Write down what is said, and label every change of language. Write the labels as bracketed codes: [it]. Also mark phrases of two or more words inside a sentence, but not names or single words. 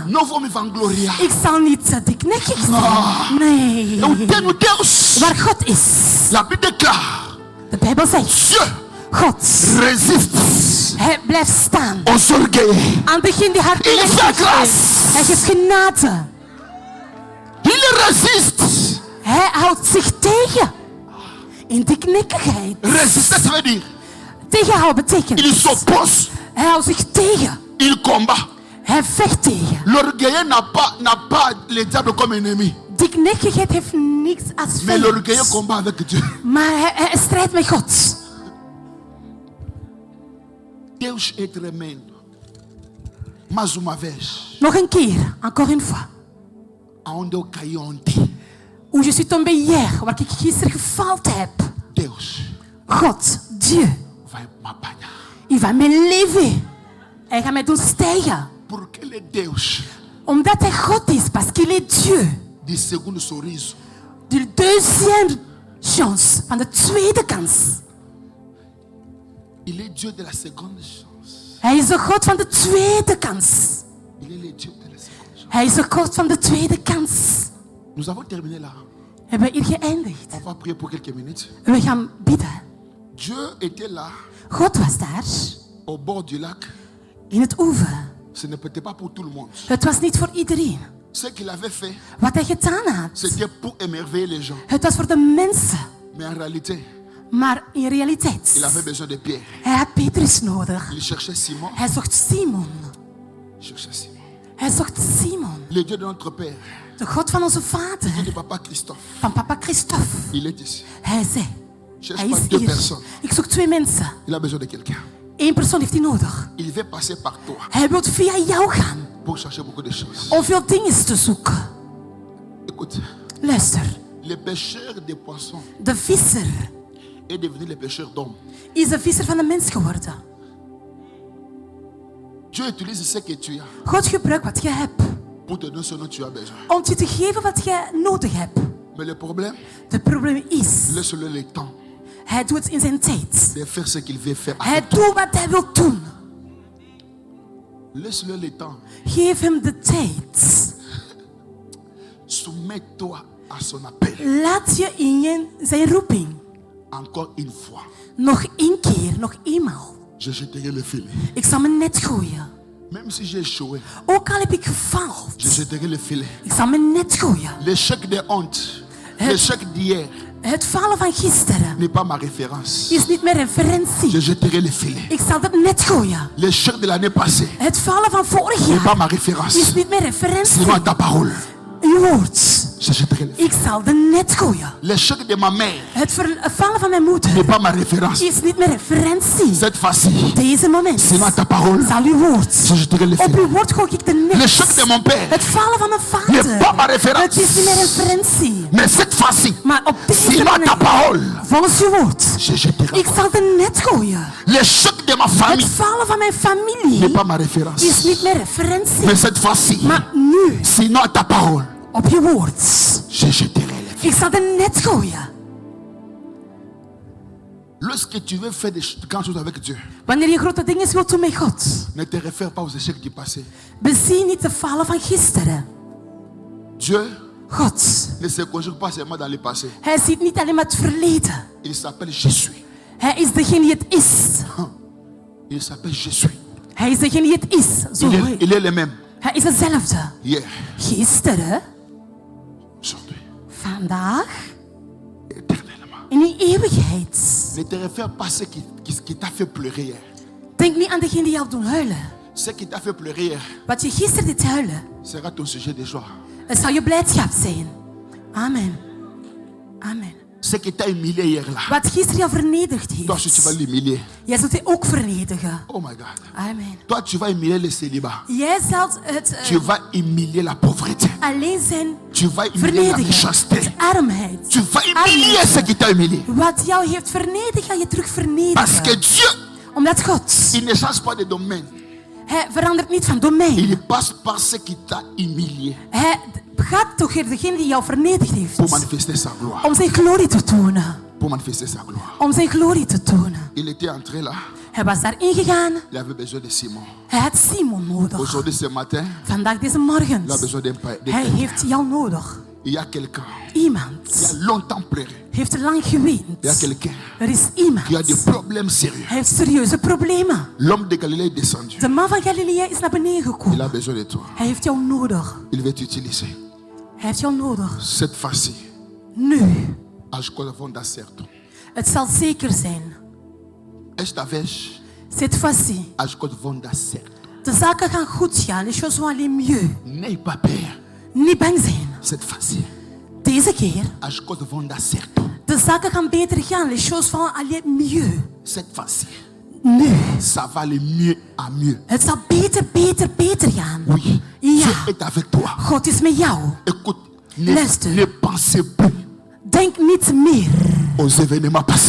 [pt] Não vou me vangloriar. [nl] Ik zal niet diknekkig zijn. Nee. [pt] Eu tenho Deus. [nl] Waar God is. [fr] La Bible déclare: [nl] De Bijbel zegt. [fr] Dieu [nl] God. [fr] résiste [nl] Hij blijft staan. [fr] aux orgueilleux. [nl] Aan degene die hardnekkig [fr] Il fait [nl] is. [fr] grâce. [nl] Hij geeft genade. [fr] Il résiste. [nl] Hij houdt zich tegen. In diknekkigheid. [fr] Résister, ça veut dire [nl] Tegenhouden betekent. [fr] il s'oppose, [nl] Hij houdt zich tegen. [fr] il combat. [nl] Hij vecht tegen. [fr] L'orgueilleux n'a pas le diable comme ennemi. [nl] Diknekkigheid heeft niks als [fr] Mais l'orgueilleux [nl] vijand. [fr] combat avec Dieu. [nl] Maar hij strijdt met God. [pt] Deus é tremendo. Mais uma vez, [nl] Nog een keer. [fr] Encore une fois. [pt] aonde eu caí ontem, [fr] Hoe je suis tombé hier. [nl] Waar ik gisteren gefaald heb. [pt] Deus [nl] God. [fr] Dieu. [pt] vai m'apanhar. [fr] Il va me lever. [nl] Hij gaat mij doen stijgen. [pt] Porque ele é Deus [nl] Omdat hij God is. [fr] Parce qu'il est Dieu. [pt] de segundo sorriso. [fr] De deuxième chance. [nl] Van de tweede kans. [fr] Il est Dieu de la seconde chance. [nl] Hij is de God van de tweede kans. [fr] Il est le Dieu de la seconde chance. [nl] Hij is de God van de tweede kans. [fr] Nous avons terminé là. [nl] Hebben we hier geëindigd. [fr] On va prier pour quelques minutes. [nl] We gaan bidden. [fr] Dieu était là, [nl] God was daar, [fr] au bord du lac. [nl] in het oever. [fr] Ce n'était pas pour tout le monde. [nl] Het was niet voor iedereen. [fr] Ce qu'il avait fait, [nl] Wat hij gedaan had, [fr] c'était pour émerveiller les gens. [nl] het was voor de mensen. [fr] Mais en réalité, [nl] Maar in realiteit, [fr] il avait besoin de Pierre. [nl] hij had Petrus nodig. [fr] Il cherchait Simon. [nl] Hij zocht Simon. [fr] Il cherchait Simon. [nl] Hij zocht Simon. [fr] Le Dieu de notre Père, [nl] De God van onze [fr] le [nl] vader, [fr] Dieu de Papa Christophe, [nl] van papa Christophe. [fr] il est ici. [nl] Hij zei, [fr] Cherche [nl] hij [fr] pas [nl] is [fr] deux [nl] hier. [fr] personnes. [nl] Ik zoek 2 mensen. [fr] Il a besoin de quelqu'un. [nl] 1 persoon heeft hij nodig. [fr] Il veut passer par toi [nl] Hij wil via jou gaan [fr] pour chercher beaucoup de choses. [nl] om veel dingen te zoeken. [fr] Écoute, [nl] Luister, [fr] le pêcheur des poissons [nl] de visser [fr] est devenu le pêcheur d'hommes. [nl] is de visser van de mens geworden. [fr] Dieu utilise ce que tu as [nl] God gebruikt wat je hebt [fr] pour te donner ce dont tu as besoin. [nl] om je te geven wat je nodig hebt. [fr] Mais le problème, [nl] Het probleem is, [fr] laisse-le le temps [nl] hij doet het in zijn tijd. [fr] de faire ce qu'il veut faire. [nl] Hij doet wat hij wil doen. [fr] Laisse-le le temps. [nl] Geef hem de tijd. [fr] Soumets-toi à son appel. [nl] Laat je in zijn roeping. [fr] Encore une fois, [nl] Nog 1 keer, nog eenmaal. [fr] je jetterai le filet. [nl] Ik zal mijn net gooien. [fr] Même si j'ai échoué, [nl] Ook al heb ik gefaald. [fr] je jetterai le filet. [nl] Ik zal mijn net gooien. [fr] L'échec de honte, l'échec d'hier [nl] Het falen van gisteren [fr] n'est pas ma référence. [nl] is niet meer [fr] Je [nl] referentie. [fr] jetterai le filet. [nl] Ik zal het net gooien. [fr] L'échec de l'année passée [nl] Het falen van vorig [fr] n'est pas [nl] jaar [fr] ma [nl] is [fr] référence. [nl] niet meer referentie. [fr] Sinon ta parole, [nl] Uw woord. [fr] je jetterai le filet. [nl] Ik zal de net gooien. [fr] L'échec de ma mère [nl] Het falen van mijn moeder [fr] n'est pas ma référence. [nl] is niet meer referentie. [fr] Cette fois-ci, [nl] Deze moment [fr] sinon ta parole, [nl] zal uw woord. [fr] je jetterai le [nl] Op [fr] filet. [nl] uw woord gooi ik de [fr] L'échec [nl] net. [fr] de mon père [nl] Het falen van mijn [fr] n'est pas ma [nl] vader. [fr] référence. [nl] Het is niet meer referentie. [fr] Mais cette fois-ci, [nl] Maar op deze [fr] sinon ta [nl] moment, [fr] parole, [nl] volgens uw woord, [fr] je jetterai. [nl] ik zal de net gooien. [fr] L'échec de ma [nl] Het [fr] famille [nl] falen van mijn [fr] n'est [nl] familie [fr] pas ma référence. [nl] is niet meer referentie. [fr] Mais cette fois-ci, [nl] Maar nu, [fr] sinon ta parole, [nl] op je woord, [fr] je jetterai le filet. [nl] ik zal de net gooien. [fr] Lorsque tu veux faire des grandes choses avec Dieu, [nl] Wanneer je grote dingen wilt doen met God, [fr] ne te réfère pas aux échecs du passé. [nl] bezie niet de falen van gisteren. [fr] Dieu [nl] God, [fr] ne se conjugue pas seulement dans le passé. [nl] hij ziet niet alleen maar het verleden. [fr] Il s'appelle Jésus. [nl] Hij is degene die het is. [fr] Il s'appelle Jésus. [nl] Hij is degene die het is. Zo heet. [fr] Il est le même. [nl] Hij is hetzelfde. [fr] Hier, [nl] Gisteren, [fr] aujourd'hui, [nl] vandaag [fr] éternellement. [nl] en in eeuwigheid. [fr] Ne te réfère pas à ce qui t'a fait pleurer hier. [nl] Denk niet aan degene die jou doen huilen. [fr] Ce qui t'a fait pleurer hier [nl] Wat je gisteren deed huilen, [fr] sera ton sujet de joie. [nl] het zal je blijdschap zijn. Amen. Amen. [fr] Ce qui t'a humilié hier là, [nl] Wat gisteren jou vernederd [fr] toi aussi tu vas [nl] heeft, [fr] l'humilier. [nl] jij zult die ook vernederen. [en] Oh my God. Amen. [fr] Toi tu vas humilier le célibat. [nl] Jij zult het [fr] Tu vas humilier la pauvreté. [nl] alleen zijn [fr] Tu vas humilier la [nl] vernederen. [fr] méchanceté. [nl] Het armheid. [fr] Tu vas humilier ce qui t'a humilié. [nl] Wat jou heeft vernederd, ga je terug [fr] Parce que [nl] vernederen. [fr] Dieu, [nl] Omdat God, [fr] il ne change pas de domaine. [nl] hij verandert niet van domein. [fr] Il passe par ce qui t'a humilié [nl] Hij gaat toch weer degene die jou vernederd heeft. [fr] pour manifester sa gloire. [nl] Om zijn glorie te tonen. [fr] Pour manifester sa gloire. [nl] Om zijn glorie te tonen. [fr] Il était entré là. [nl] Hij was daarin gegaan. [fr] Il avait besoin de Simon. [nl] Hij had Simon nodig. [fr] Aujourd'hui, ce matin, [nl] Vandaag deze [fr] il a [nl] morgen. [fr] besoin de [nl] Hij [fr] quelqu'un. [nl] heeft jou nodig. [fr] Il y a quelqu'un [nl] Iemand [fr] qui a longtemps pleuré. [nl] heeft er lang geweend. [fr] Il y a quelqu'un [nl] Er is iemand. [fr] qui a des problèmes sérieux. [nl] Hij heeft serieuze problemen. [fr] L'homme de Galilée est descendu. [nl] De man van Galilea is naar beneden [fr] Il [nl] gekomen. [fr] a besoin de toi. [nl] Hij heeft jou nodig. [fr] Il veut t'utiliser. [nl] Hij heeft jou nodig. [fr] Cette fois-ci, [nl] Nu. [pt] as coisas vão dar certo. [nl] Het zal zeker zijn. [pt] Esta vez, [fr] Cette fois-ci. [pt] as coisas vão dar certo. [nl] De zaken gaan goed gaan. [fr] Les choses vont aller mieux. N'aie pas peur. [nl] Niet bang zijn. [fr] Cette fois-ci, [nl] Deze keer. [pt] as coisas vão dar certo. [nl] De zaken gaan beter gaan. [fr] Les choses vont aller mieux. Cette fois-ci, [nl] Nu. [fr] ça va aller mieux à mieux. [nl] Het zal beter gaan. [fr] Oui, [nl] Ja. [fr] Dieu est avec toi. [nl] God is met jou. [fr] Écoute, [nl] Luister. [fr] ne pensez plus [nl] Denk niet meer [fr] aux événements passés.